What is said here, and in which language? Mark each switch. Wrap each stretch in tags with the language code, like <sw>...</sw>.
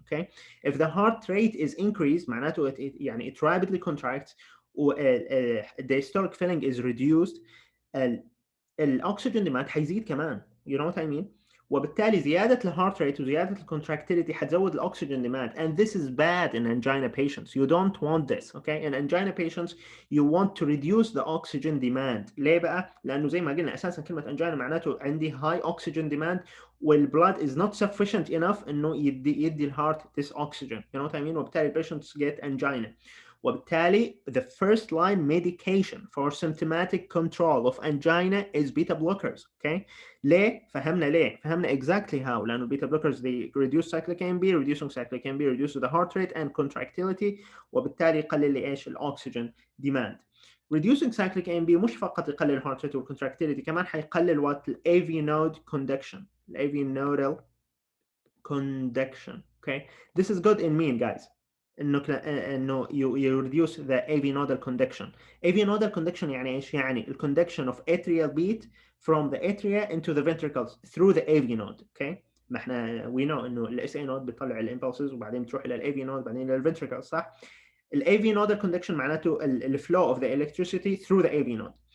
<en>Okay, if the heart rate is increased معناته it rapidly contracts, the systolic filling is reduced, الاكسجين demand</en> <ar>حيزيد كمان.</ar> <en>you know what I mean.</en> <ar>وبالتالي زيادة الهارت ريت وزيادة الكونتراكتيليتي حتزود الاكسجين demand,</ar> <en>and this is bad in angina patients. You don't want this. okay, in angina patients you want to reduce the oxygen demand.</en> <ar>ليه بقى؟ لأنه زي ما قلنا أساسا كلمة angina معناته عندي high oxygen demand والblood</ar> <en>is not sufficient enough</en> <ar>إنه يدي الهارت this oxygen.</ar> <en>you know what I mean. وبالتالي patients get angina. وبالتالي the first line medication for symptomatic control of angina is beta blockers. okay, ليه؟ فهمنا exactly how. لأنه beta blockers they reduce cyclic AMP, reducing cyclic AMP reduces the heart rate and contractility,</en> <ar>وبالتالي يقلل لي ايش؟</ar> <en>الأكسجين demand. reducing cyclic AMP</en> <ar>مش فقط يقلل الهارت ريت والcontractility, كمان حيقلل what?</ar> <en>AV node conduction. AV nodal conduction. okay, this is good in mean guys. انه you reduce the AV nodal conduction. AV nodal conduction</en> <ar>يعني ايش؟ يعني</ar> <en>ال conduction of atrial beat from the atria into the ventricles through the AV node. okay, ما احنا we know انه ال SA node بيطلع ال impulses</en> <ar>وبعدين بتروح الى ال</ar> <en>AV node بعدين الى ال ventricles, صح؟ ال AV nodal conduction معناته ال flow of the electricity through the AV node.</en>